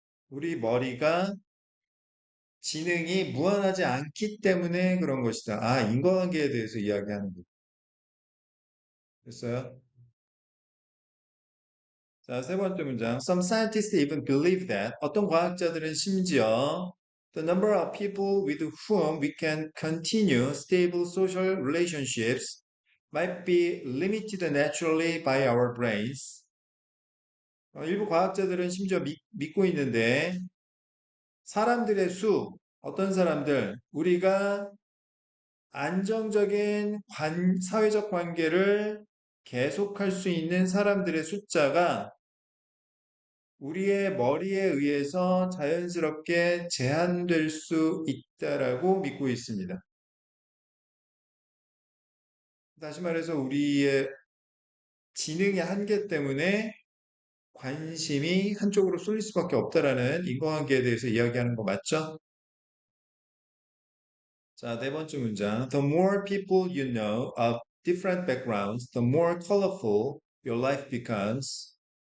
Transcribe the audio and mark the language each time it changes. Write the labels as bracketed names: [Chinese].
[Korean] 우리 머리가 지능이 무한하지 않기 때문에 그런 것이다. 아, 인과관계에 대해서 이야기하는 거. 됐어요? 자, 세 번째 문장. [English] Some scientists even believe that [Korean] 어떤 과학자들은 심지어 [English] The number of people with whom we can continue stable social relationships might be limited naturally by our brains. [Korean] 일부 과학자들은 심지어 믿고 있는데 사람들의 수, 어떤 사람들, 우리가 안정적인 사회적 관계를 계속할 수 있는 사람들의 숫자가 우리의 머리에 의해서 자연스럽게 제한될 수 있다라고 믿고 있습니다. 다시 말해서 우리의 지능의 한계 때문에 관심이 한쪽으로 쏠릴 수밖에 없다라는 인과관계에 대해서 이야기하는 거 맞죠? 자, 네 번째 문장. [English] The more people you know of different backgrounds, the more colorful your life becomes.